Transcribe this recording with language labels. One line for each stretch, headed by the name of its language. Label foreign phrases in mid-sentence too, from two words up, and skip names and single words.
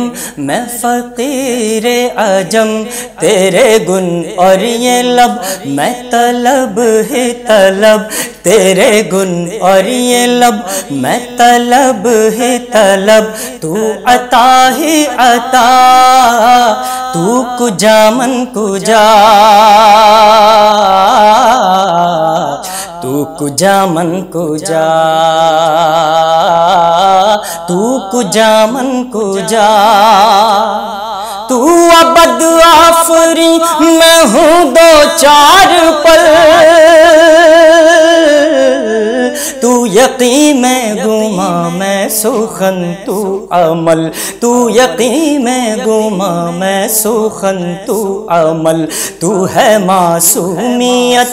Urdu: میں فقیر عجم، تیرے گن اور یہ لب میں طلب ہی طلب، تیرے گن اور یہ لب میں طلب ہی طلب، تو عطا ہی عطا،
Persian: تو کجا من کجا، تو کجا من کجا، تو کجا من کجا،
Urdu: تو ابد آفری میں ہوں دو چار پل،
Persian: تو یقین
Urdu: میں گما میں سخن تو عمل، تو یقین میں گما میں سخن تو عمل، تو ہے معصومیت۔